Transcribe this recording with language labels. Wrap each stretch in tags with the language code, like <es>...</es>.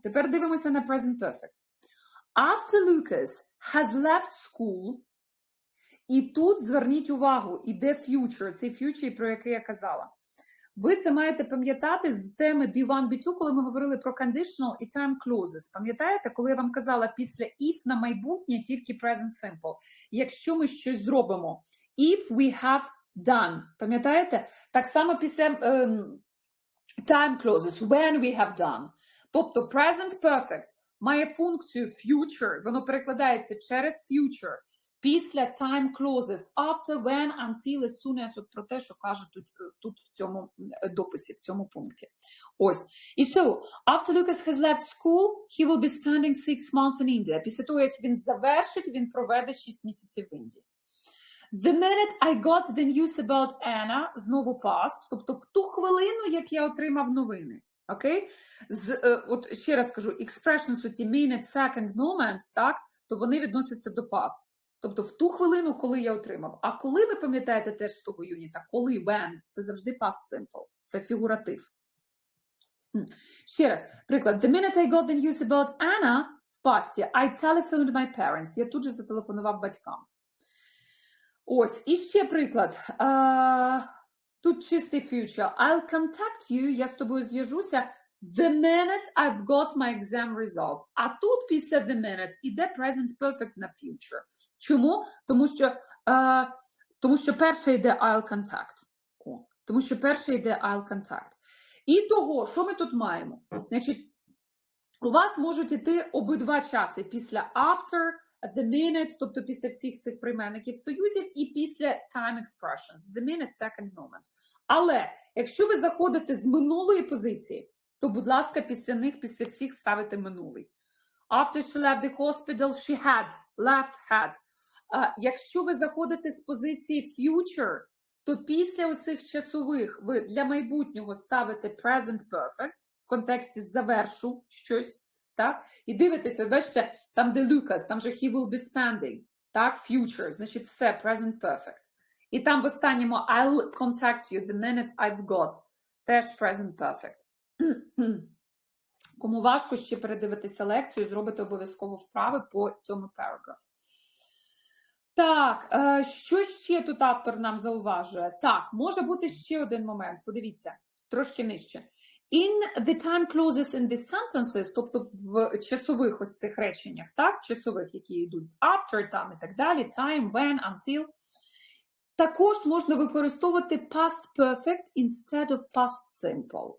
<uk>Тепер дивимося на present perfect.</uk> <en>After Lucas has left school,</en> <uk>і тут зверніть увагу, іде future, цей future, про який я казала. Ви це маєте пам'ятати з теми B1, B2, коли ми говорили про conditional і time clauses. Пам'ятаєте, коли я вам казала після if на майбутнє тільки present simple. Якщо ми щось зробимо,</uk> <en>if we have done.</en> <uk>Пам'ятаєте? Так само після</uk> <en>time clauses, when we have done.</en> <uk>Тобто present perfect має функцію future, воно перекладається через future. Після time clauses, after, when, until, as soon as, от про те, що кажуть тут в цьому дописі, в цьому пункті. Ось.</uk> <en>І so, after Lucas has left school, he will be spending 6 months in India.</en> <uk>Після того, як він завершить, він проведе 6 місяців в Індії.</uk> <en>The minute I got the news about Anna,</en> <uk>знову past, тобто в ту хвилину, як я отримав новини. Окей? От ще раз кажу, expressions, оті minute, second, moment, так, то вони відносяться до past. Тобто в ту хвилину, коли я отримав. А коли ви пам'ятаєте теж з того юніта, коли, when, це завжди past simple. Це фігуратив. Ще раз, приклад.</uk> <en>The minute I got the news about Anna,</en> <uk>в пасті,</uk> <en>I telephoned my parents.</en> <uk>Я тут же зателефонував батькам. Ось, і ще приклад. Тут чистий future.</uk> <en>I'll contact you,</en> <uk>я з тобою зв'яжуся,</uk> <en>the minute I've got my exam results.</en> <uk>А тут після the minute іде present perfect на future. Чому? Тому що перше йде I'll contact. Тому що перше йде I'll contact. І того, що ми тут маємо? Значить, у вас можуть іти обидва часи. Після after, the minute, тобто після всіх цих прийменників союзів, і після time expressions.</uk> <en>The minute, second moment.</en> <uk>Але, якщо ви заходите з минулої позиції, то, будь ласка, після них, після всіх ставите минулий.</uk> <en>After she left the hospital, she had, left, had.</en> <uk>Якщо ви заходите з позиції future, то після оцих часових ви для майбутнього ставите present perfect, в контексті завершу щось, так? І дивитеся, бачите, там де Lucas, там же</uk> <en>he will be spending,</en> <uk>так? Future, значить все, present perfect. І там в останньому</uk> <en>I'll contact you the minute I've got,</en> <uk>теж present perfect. Кому важко ще передивитися лекцію, зробити обов'язково вправи по цьому параграфу. Так, що ще тут автор нам зауважує? Так, може бути ще один момент, подивіться, трошки нижче.</uk> <en>In the time clauses in the sentences,</en> <uk>тобто в часових ось цих реченнях, так, в часових, які йдуть з after, там і так далі, time, when, until, також можна використовувати past perfect</uk> <en>instead of past simple.</en>